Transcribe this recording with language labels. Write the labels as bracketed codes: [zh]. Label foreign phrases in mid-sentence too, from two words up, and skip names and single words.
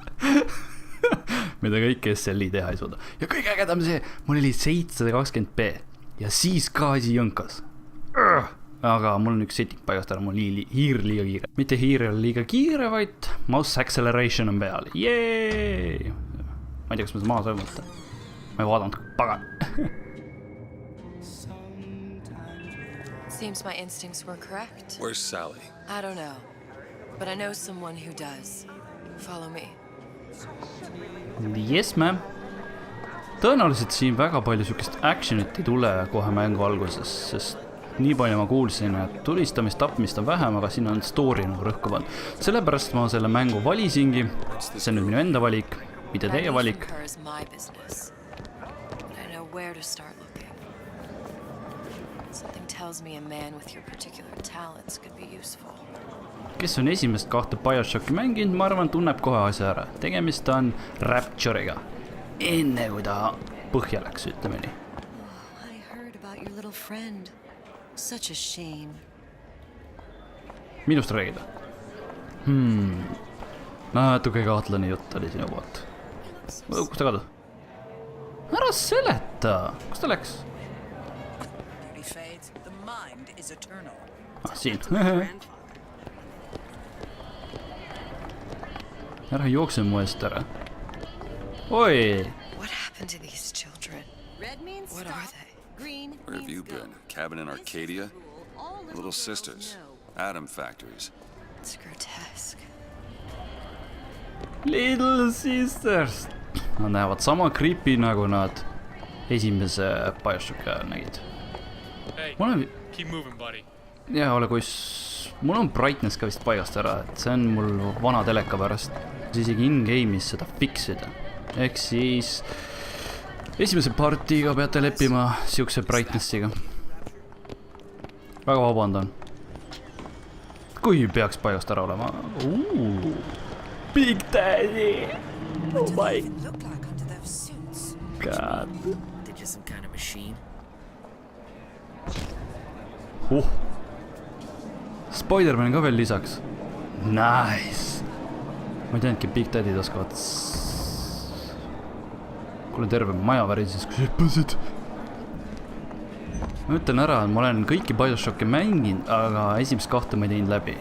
[et] Mida kõik SLI teha ei suuda. Ja kõige ägedam see, mul oli 720p ja siis ka asi jõnkas. Aga mul on üks setting paigast ära, mul hiir liiga kiire. Mitte hiir oli liiga kiire, vaid [en] mouse acceleration [et] on peal. Jeeey! Ma ei tea, kas ma seda maha sai mõtta. Ma ei vaadanud, pagan. [en] Seems my instincts were correct. Where's Sally? I don't know, but I know someone who does. Follow me. Yes, ma'am. [et] Tõenäoliselt siin väga palju sükest actionit ei tule kohe mängu alguses, sest nii palju ma kuulsin, et tulistamist, tapmist on vähem, aga siin on story nagu rõhku pannud. Sellepärast ma selle mängu valisingi, see on nüüd minu enda valik, mitte teie valik. Kes on esimest 2 Bioshocki mänginud, ma arvan, tunneb kohe asja ära. Tegemist on Rapture'iga. Enne kui ta põhja läks, ütleme nii. [en] I heard about your little friend. Such a shame. [et] Minust räägida. Natuke kahtlane jutt oli sinu poolt. Kus ta kadus? Ära seleta! Kus ta läks? Siin. Ära jookse mu eest ära. Oi! [en] What happened to these children? What are they? Where have you been? Cabin in Arcadia? Little sisters? Atom factories? It's grotesque. Little sisters! [et] Nad näevad sama creepy nagu nad esimese Bioshocki ajal nägid. [en] Hey, keep moving, buddy. [et] Ja ole kus... Mul on brightness ka vist paigast ära, et see on mul vana teleka pärast. Isegi in-game'is seda fixida. Ehk siis... Esimese partiga peate leppima siukse brightnessiga. Väga vabandan. Kui peaks paigast ära olema? [en] Big Daddy! Oh my God. They're just some kind of machine. [et] Spider-Man ka veel lisaks. [en] Nice. [et] Ma ei teadnudki, Big Daddy'd oskavad. Kuule terve maja värises, kui hüppasid. Ma ütlen ära, et ma olen kõiki Bioshocki mänginud, aga esimest 2 ma ei teinud läbi.